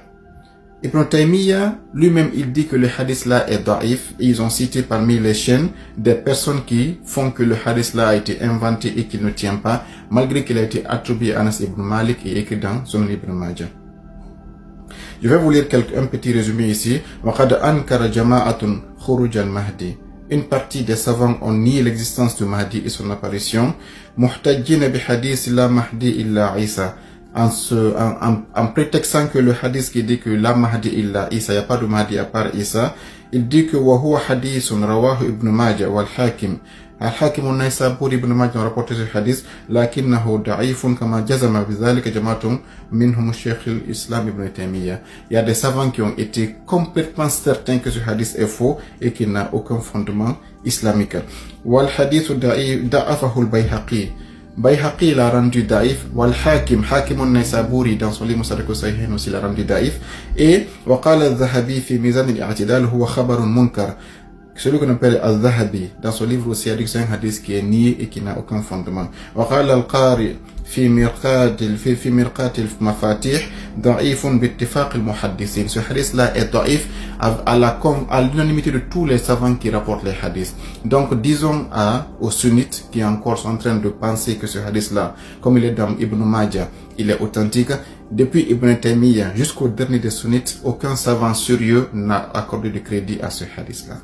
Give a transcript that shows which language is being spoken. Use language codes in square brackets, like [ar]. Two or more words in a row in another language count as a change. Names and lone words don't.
[fr] Ibn Taymiyyah, lui-même, il dit que le hadith-là est da'if et ils ont cité parmi les chaînes des personnes qui font que le hadith-là a été inventé et qu'il ne tient pas, malgré qu'il a été attribué à Anas ibn Malik et écrit dans son Ibn Majah. Je vais vous lire un petit résumé ici. [ar] وَقَدْ أَنْكَرَ جَمَاعَةٌ خُرُوجَ الْمَهْدِي. [fr] Une partie des savants ont nié l'existence du Mahdi et son apparition. [ar] مُحْتَجِّنَ بِحَدِيثِ لَا مَهْدِي إِلَّا عِيسَى. [fr] En prétextant que le hadith qui dit que [ar] لا مهدي إلا عيسى, [fr] il n'y a pas de Mahdi à part Isa, il dit que [ar] وهو حديث رواه ابن ماجه والحاكم. [fr] Al-Hakim al-Naysaburi ibn Majah ont rapporté ce hadith, [ar] لكنه ضعيف كما جزم بذلك جماعة منهم شيخ الإسلام ابن تيمية. [fr] Il y a des savants qui ont été complètement certains que ce hadith est faux et qu'il n'a aucun fondement islamique. [ar] والحديث ضعفه البيهقي. [fr] Bayhaqi l'a rendu daïf, wal Hakim, Hakim al-Naysaburi dans son livre Musnad al-Sahihain aussi l'a rendu daïf, et [ar] وقال الذهبي في ميزان الاعتدال هو خبر منكر. [fr] Celui qu'on appelle al-Dhahabi dans son livre aussi a dit que c'est un hadith qui est nié et qui n'a aucun fondement. [ar] وقال القاري في مرقات المفاتيح ضعيف باتفاق المحدثين. [fr] Ce hadith là est ضعيف à l'unanimité de tous les savants qui rapportent les hadiths. Donc disons aux sunnites qui encore sont en train de penser que ce hadith là, comme il est dans Ibn Majah, il est authentique. Depuis Ibn Taymiyyah jusqu'au dernier des sunnites, aucun savant sérieux n'a accordé de crédit à ce hadith là.